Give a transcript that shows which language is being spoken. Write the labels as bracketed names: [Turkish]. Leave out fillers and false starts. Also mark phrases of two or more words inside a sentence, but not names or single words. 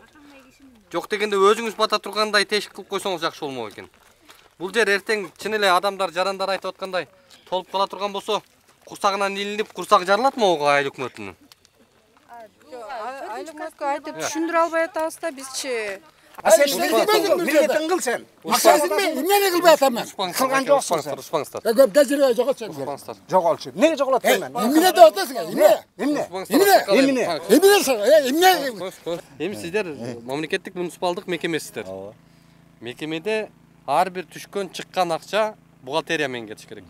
[Kyrgyz] Жок дегенде өзүңүз бата тургандай тешик кылып койсоңуз жакшы болмок экен. Бул жер эртең чын эле адамдар жарандар айтып аткандай толуп кала турган болсо, курсагынан илинип, курсак жарылатмы ого айыл өкмөтүнүн? Айыл өкмөткө айтып түшүндүрө албай атабыз да бизчи. Sen milletin kıl sen. Sen ne kıl be tamam. Кылган жоксуң. Успаңыздар. Газирге жоголчу. Успаңыздар. Жоголчу. Неге жоголат мен? Эмне деп атасың? Эми сиздер мамлекеттик муниципалдык мекемесиздер. Мекемеде ар бир түшкөн чыккан акча бухгалтерия менен кетиш керек.